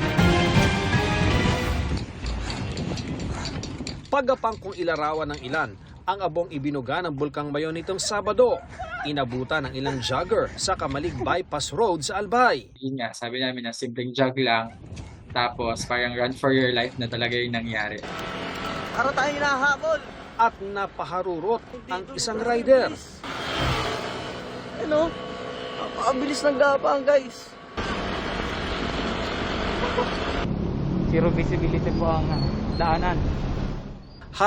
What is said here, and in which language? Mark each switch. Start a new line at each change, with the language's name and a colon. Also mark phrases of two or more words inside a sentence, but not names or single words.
Filipino: Pagapang kung ilarawan ng ilan, ang abong ibinuga ng Bulkang Mayon nitong Sabado. Inabutan ng ilang jogger sa Kamalig Bypass Road sa Albay. Yun nga, sabi namin na simpleng jog lang, tapos parang
English: run for your life
Filipino: na talaga yung nangyari. Para tayo hinahabol! At napaharurot ang isang rider. Hello? Ang bilis ng gapang, guys.
English: Zero visibility
Filipino: po ang daanan.